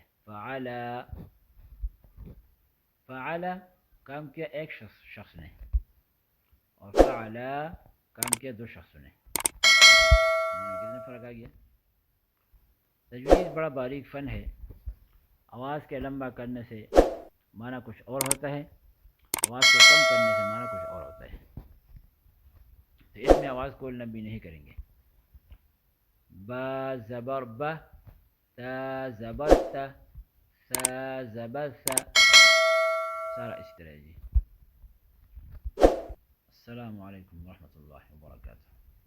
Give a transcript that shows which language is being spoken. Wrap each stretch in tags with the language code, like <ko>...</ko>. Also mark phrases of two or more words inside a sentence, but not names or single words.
<ur>فعلا، فعلا کام کیا ایک شخص نے، اور فعلا کام کیا دو شخصوں نے، معنی کتنا فرق آ گیا۔ تجوید بڑا باریک فن ہے، آواز کے لمبا کرنے سے معنی کچھ اور ہوتا ہے، آواز کو کم کرنے سے معنی کچھ اور ہوتا ہے۔ تو اس میں آواز کو لمبی نہیں کریں گے۔ با زبر با، تا زبر تا، سا زبر سا، سارا اسی طرح ہے جی۔</ur> <ar>السلام علیکم ورحمۃ اللہ وبرکاتہ۔</ar>